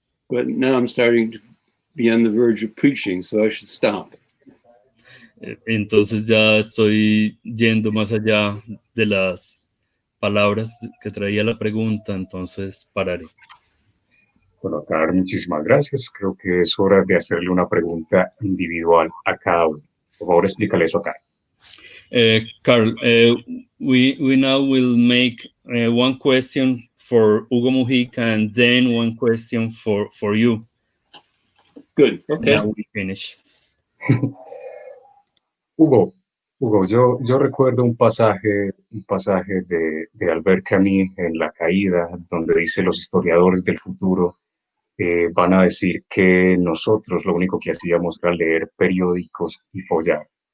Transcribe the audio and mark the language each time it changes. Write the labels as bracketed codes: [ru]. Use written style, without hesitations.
[en] But now I'm starting to be on the verge of preaching, so I should stop. [es] Entonces ya estoy yendo más allá de las palabras que traía la pregunta, entonces pararé. Bueno, Carl, muchísimas gracias. Creo que es hora de hacerle una pregunta individual a cada uno. Por favor, explícale eso a Carl. [en] Carl, we now will make one question for Hugo Mujica and then one question for you. Good. Okay. Now we finish. [es] Hugo, yo recuerdo un pasaje de Albert Camus en La Caída, donde dice: los historiadores del futuro van a decir que nosotros lo único que hacíamos era leer periódicos y follar.